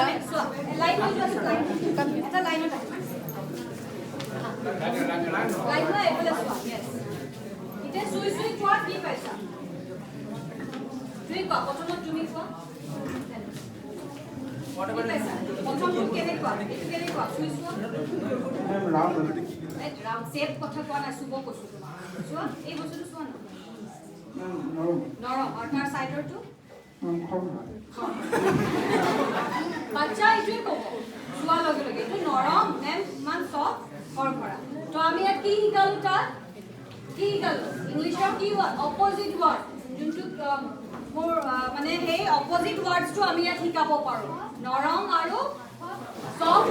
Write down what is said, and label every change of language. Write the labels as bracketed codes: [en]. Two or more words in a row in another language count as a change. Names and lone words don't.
[as] লাইন হৈ আছে এটা লাইনত লাইন হৈ এইফালে চোৱা ইয়েছ এতিয়া সুই কোৱা কি পাইছা তুমি কোৱা প্ৰথমত তুমি কোৱা প্ৰথমটো কেনেকুৱা এইটো কেনেকুৱা সুই চোৱা [en] ma'am round [as] ৰাম শেপ কথা কোৱা নাই চুব কৈছো তোমাক চোৱা এই বস্তুটো চোৱা না मैम नरम নৰম আৰু তাৰ চাইডৰটো खम বাচ্চা এইটোৱে ক'ব চোৱাৰ লগে লগে এইটো নৰম নে ইমান চফ্ট খৰখৰা তো আমি ইয়াত কি শিকালো তাত কি শিকালো ইংলিছৰ কি [en] word opposite word [as] যোনটো মোৰ মানে সেই অপজিট ৱৰ্ডছটো আমি ইয়াত শিকাব পাৰোঁ নৰম আৰু সফ্ট